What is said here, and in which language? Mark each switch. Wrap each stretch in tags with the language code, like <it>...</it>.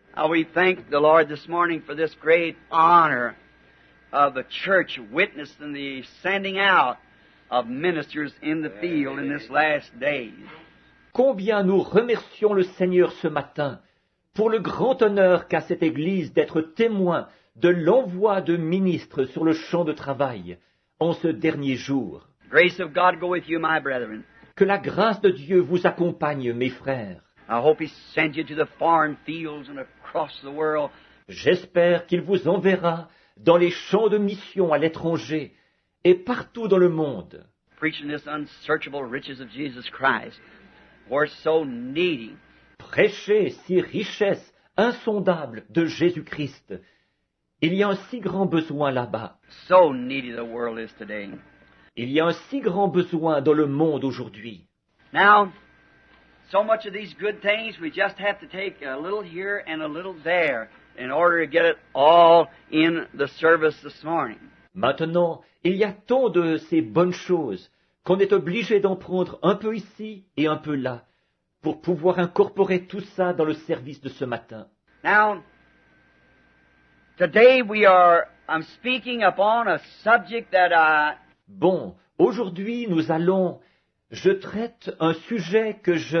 <en>We thank the Lord this morning for this great honor of the church witnessing the sending out of ministers in the field in this last days.</en> <fr>Combien nous remercions le Seigneur ce matin pour le grand honneur qu'a cette Église d'être témoin de l'envoi de ministres sur le champ de travail en ce dernier jour.</fr> <en>Grace of God go with you, my brethren.</en> <fr>Que la grâce de Dieu vous accompagne, mes frères.</fr> <en>I hope He sends you to the foreign fields and across the world.</en> <fr>J'espère qu'il vous enverra dans les champs de mission à l'étranger et partout dans le monde,</fr> <en>Preaching this unsearchable riches of Jesus Christ. We're so needy.</en> <fr>prêcher ces richesses insondables de Jésus-Christ. Il y a un si grand besoin là-bas.</fr> <en>So needy the world is today.</en> <fr>Il y a un si grand besoin dans le monde aujourd'hui.</fr> <en>Now, so much of these good things, we just have to take a little here and a little there in order to get it all in the service this morning.</en> <fr>Maintenant, il y a tant de ces bonnes choses qu'on est obligé d'en prendre un peu ici et un peu là pour pouvoir incorporer tout ça dans le service de ce matin.</fr> <en>Now, today I'm speaking upon a subject that</en> <fr>Bon, Aujourd'hui, je traite un sujet que</fr>